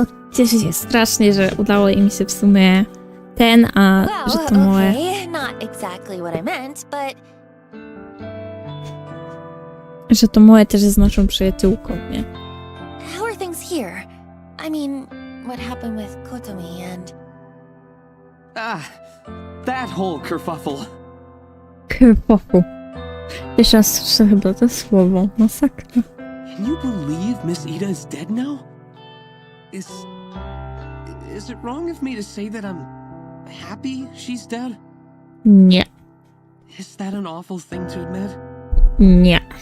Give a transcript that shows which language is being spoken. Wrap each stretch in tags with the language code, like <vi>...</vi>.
<pl>Cieszę się strasznie, że udało im się w sumie że Tomoe...</pl> <en>Okay, not exactly what I meant, but...</en> <pl>Że Tomoe też jest naszą przyjaciółką, nie?</pl> <en>How are things here? I mean, what happened with Kotomi and... That whole kerfuffle. Kerfuffle.</en> <pl>Jeszcze raz słyszę chyba to słowo. Masakra.</pl> <en>Can you believe Miss Ida is dead now? Is it wrong of me to say that I'm happy she's dead?</en> <pl>Nie.</pl> <en>Is that an awful thing to admit?</en> <pl>Nie.</pl>